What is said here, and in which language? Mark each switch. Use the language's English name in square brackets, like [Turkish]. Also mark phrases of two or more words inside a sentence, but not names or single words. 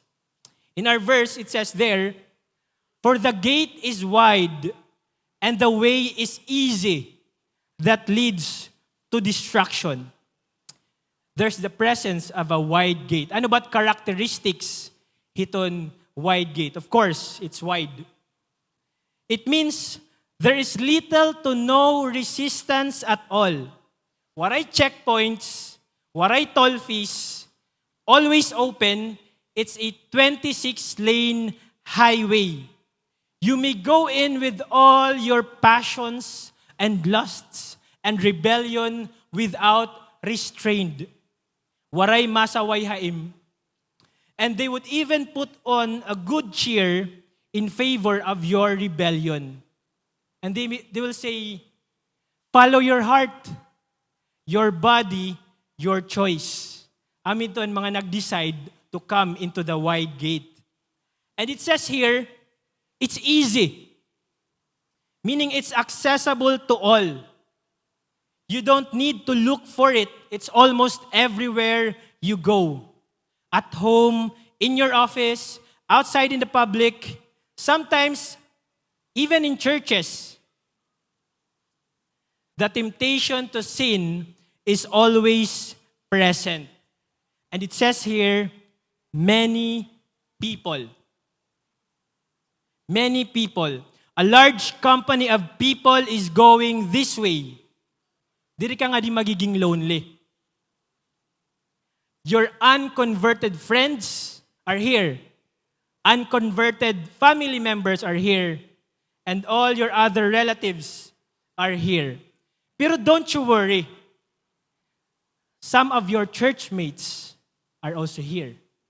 [English] In our verse, it says there, for the gate is wide and the way is easy that leads to destruction. There's the presence of a wide gate. [Waray] Ano ba't characteristics hiton [English] wide gate? Of course, it's wide. It means there is little to no resistance at all. Waray checkpoints, waray toll fees, always open. It's a 26-lane highway. You may go in with all your passions and lusts and rebellion without restraint. [Waray] Waray masaway haim. [English] And they would even put on a good cheer in favor of your rebellion. And they will say, follow your heart, your body, your choice. [Waray] Amin to ang mga [English] nag-decide to come into the wide gate. And it says here, it's easy. Meaning it's accessible to all. You don't need to look for it. It's almost everywhere you go. At home, in your office, outside in the public, sometimes even in churches. The temptation to sin is always present. And it says here, many people. Many people. A large company of people is going this way. [Waray] Diri ka nga di magiging lonely. [English] Your unconverted friends are here. Unconverted family members are here. And all your other relatives are here. Pero don't you worry. Some of your church mates are also here.